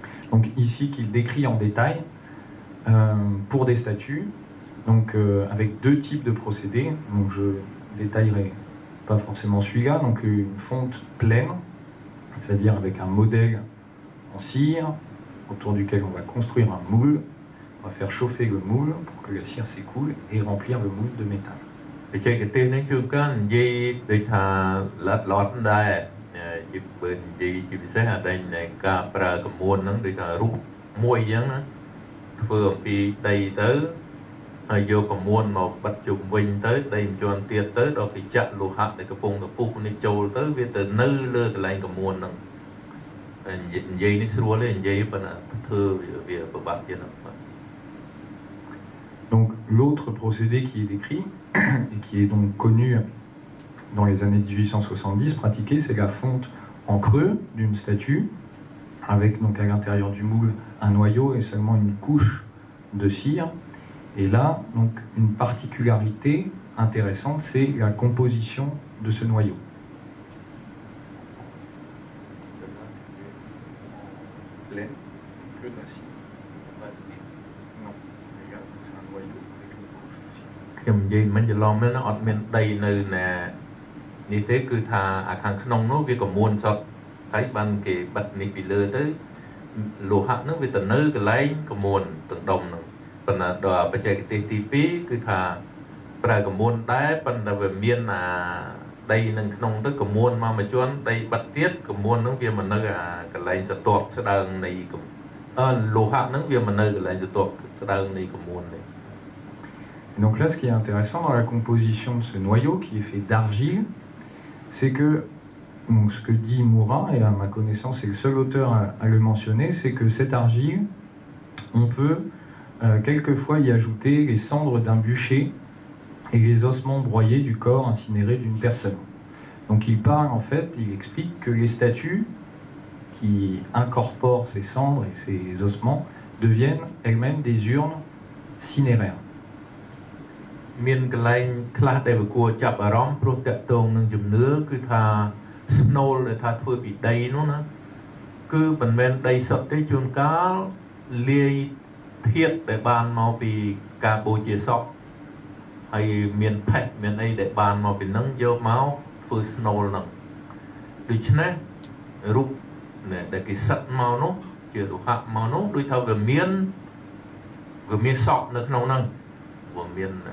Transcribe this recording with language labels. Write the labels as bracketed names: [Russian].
[French] Donc ici qu'il décrit en détail pour des statues, donc avec deux types de procédés. Donc je détaillerai pas forcément celui-là. Donc une fonte pleine, c'est-à-dire avec un modèle en cire autour duquel on va construire un moule. On va faire chauffer le moule pour que la cire s'écoule et remplir le moule de métal. [Khmer] បច្ចេកទេសនេះជួនកាលនិយាយដូចថាឡត់ដែរជាបើនិយាយជាពិសេសអាដែលការប្រើកមួនហ្នឹងដូចថារូបមួយអញ្ចឹងណាធ្វើអំពីដីទៅហើយយកកមួនមកបិទជុំវិញទៅដីមិនជាន់ទៀតទៅដល់គេចាក់លោហៈដែលកំពុងតែពុះនេះចូលទៅវាទៅនៅលើកន្លែងកមួនហ្នឹងនិយាយនេះស្រួលទេនិយាយប៉ុន្តែធ្វើវាពិបាកទៀតណា [French] Donc l'autre procédé qui est décrit et qui est donc connu dans les années 1870, pratiqué, c'est la fonte en creux d'une statue, avec donc à l'intérieur du moule un noyau et seulement une couche de cire. Et là, donc une particularité intéressante, c'est la composition de ce noyau. Que de la cire. Non, regarde, c'est un noyau avec une couche de cire. [Khmer] ខ្ញុំនិយាយមិនច្រឡំទេណាអត់មានដីនៅណានេះទេគឺថាអាខាងក្នុងនោះវាកមួនសតហើយបានគេបិទនេះពីលើទៅលោហៈហ្នឹងវាទៅនៅកន្លែងកមួនទាំងដុំហ្នឹងប៉ុន្តែដល់បច្ចេកទេសទី2គឺថាប្រើកមួនដែរប៉ុន្តែវាមានអាដីនឹងក្នុងទៅកមួនមកមួយជាន់ដីបិទទៀតកមួនហ្នឹងវាមិននៅអាកន្លែងសតបស្ដើងនៃលោហៈហ្នឹងវាមិននៅកន្លែងសតបស្ដើងនៃកមួនទេ [French] Et donc là, ce qui est intéressant dans la composition de ce noyau, qui est fait d'argile, c'est que, donc ce que dit Moura, et à ma connaissance c'est le seul auteur à le mentionner, c'est que cette argile, on peut quelquefois y ajouter les cendres d'un bûcher et les ossements broyés du corps incinéré d'une personne. Donc il parle en fait, il explique que les statues qui incorporent ces cendres et ces ossements deviennent elles-mêmes des urnes cinéraires. [Khmer] មានកន្លែងខ្លះដែលវាគួរចាប់អារម្មណ៍ព្រោះតកតងនឹងជំនឿគឺថា snowll ដែលថាធ្វើពីដីនោះណាគឺមិនមែនដីសុទ្ធទេជួនកាលលាយធាតុដែលបានមកពីការបូជាសពហើយមានផេះមានអីដែលបានមកពីនឹងយកមកធ្វើ snowll ហ្នឹងដូច្នេះរូបដែលគេសិតមកនោះជាលោហៈមកនោះដូចថាវាមានសក់នៅក្នុងហ្នឹងវាមាន